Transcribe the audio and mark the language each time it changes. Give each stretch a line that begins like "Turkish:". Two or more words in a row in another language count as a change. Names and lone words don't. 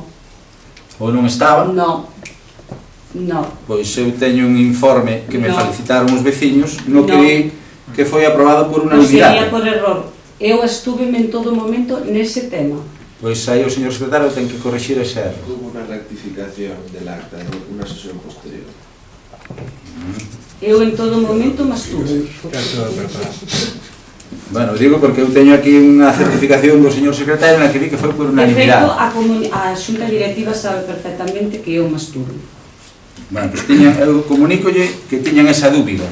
Galician: Ou non estaba? Non. Pois eu teño un informe que me felicitaron os veciños no que di que foi aprobado por
Spanish: Sería
Galician: unanimidade.
Spanish: por error.
Galician: Eu estuveme en todo momento nese tema. Pois aí o señor secretario ten que corrixir ese erro.
Spanish: Hubo una rectificación del acta en una sesión posterior.
Galician: Eu en todo momento me estuve. Bueno, digo porque eu teño aquí unha certificación do señor secretario na que di que foi por De feito, unanimidade. a xunta directiva sabe perfectamente que eu me estuve. Bueno, pois eu comunícolle que tiñan esa dúbida.